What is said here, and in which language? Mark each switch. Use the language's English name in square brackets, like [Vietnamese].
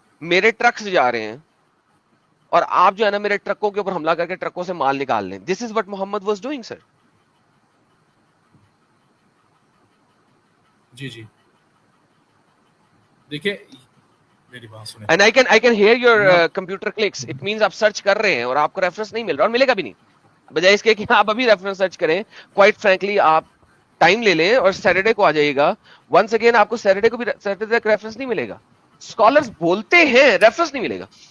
[Urdu] میرے ٹرکس جا رہے ہیں اور آپ جو ہے نا میرے ٹرکوں کے اوپر حملہ کر کے ٹرکوں سے مال نکال لیں. [English] This is what Muhammad was doing sir. [Urdu] جی جی دیکھیں میری بات سنیں. [English] And I can hear your computer clicks. It means [Urdu] آپ سرچ کر رہے ہیں اور آپ کو ریفرنس نہیں مل رہا اور ملے گا بھی نہیں. بجائے اس کے کہ آپ ابھی ریفرنس سرچ کریں, کوائٹ فرینکلی آپ ٹائم لے لیں اور سیٹرڈے کو آ جائیے گا. ونس اگین آپ کو سیٹرڈے کو بھی سیٹرڈے تک ریفرنس نہیں ملے گا. اسکالرز بولتے ہیں ریفرنس نہیں ملے گا.